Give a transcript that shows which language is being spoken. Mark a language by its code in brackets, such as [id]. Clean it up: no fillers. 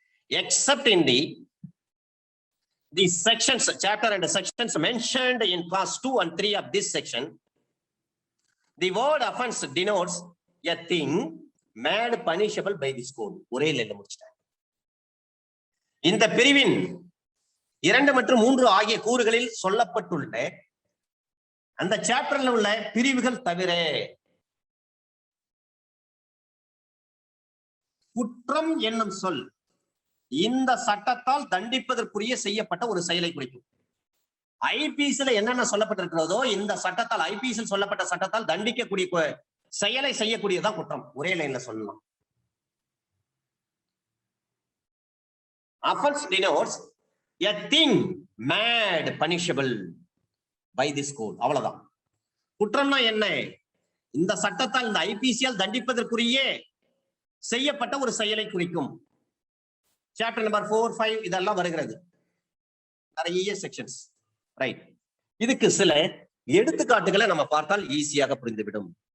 [en] Except in the sections, chapter and sections mentioned in clause 2 and 3 of this section, the word offense denotes a thing made punishable by this code. [ta] ஒரே லைன்ல முடிச்சிட்டாங்க. இந்த பிரிவின் 2 மற்றும் 3 ஆகிய கூறுகளில் சொல்லப்பட்டுள்ள அந்த சாப்டர்ல உள்ள பிரிவுகள் தவிர குற்றம் என்னும் சொல் இந்த சட்டத்தால் தண்டிப்பதற்குரிய செய்யப்பட்ட ஒரு செயலை குறிக்கும். ஐபிசில என்னென்ன சொல்லப்பட்டிருக்கிறதோ இந்த சட்டத்தால், ஐபிசியில் சொல்லப்பட்ட சட்டத்தால் தண்டிக்கக்கூடிய செயலை செய்யக்கூடியதான் குற்றம். ஒரே லைன்ல சொல்லலாம். [en] Offense denotes a thing made punishable by this code. [ta] அவ்வளவுதான். குற்றம்னா என்ன? இந்த சட்டத்தால், இந்த ஐபிசியால் தண்டிப்பதற்குரிய செய்யப்பட்ட ஒரு செயலை குறிக்கும். சாப்டர் நம்பர் 4, 5 இதெல்லாம் வருகிறது, நிறைய செக்ஷன்ஸ். ரைட். இதுக்கு சில எடுத்துக்காட்டுகளை நம்ம பார்த்தால் ஈஸியாக புரிந்துவிடும்.